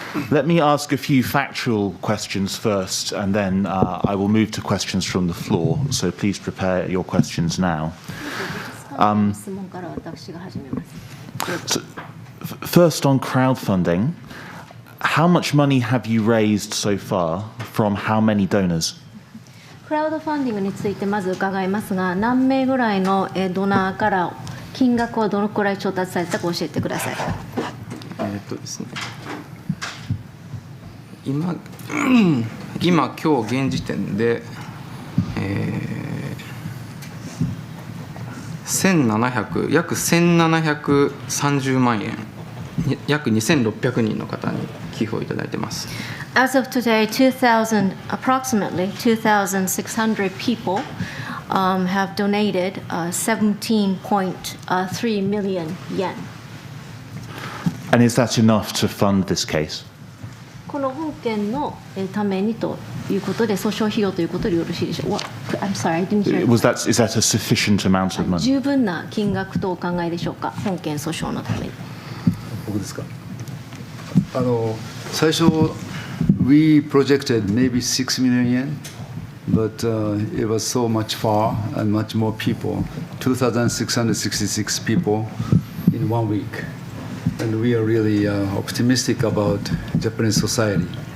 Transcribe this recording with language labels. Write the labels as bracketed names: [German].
[English] Let me ask a few factual questions first, and then I will move to questions from the floor. So please prepare your questions now. So, first on crowdfunding, how much money have you raised so far from how many donors? [Japanese] クラウドファンディングについてまず伺いますが、何名ぐらいのドナーから金額はどのくらい調達されたか教えてください。ですね、今日現時点で、約1730万円約2600人の方に寄付をいただいてます。 [English] As of today, approximately 2,600 people have donated 17.3 million yen. And is that enough to fund this case? [Japanese] この本件のためにということで、訴訟費用ということでよろしいでしょうか。 [English] I'm sorry, I didn't hear. Is that a sufficient amount of money? [Japanese] 十分な金額とお考えでしょうか、本件訴訟のために。僕ですか。 [English] 最初 we projected maybe 6 million yen, but it was so much far and much more people, 2,666 people in 1 week. And we are really optimistic about Japanese society.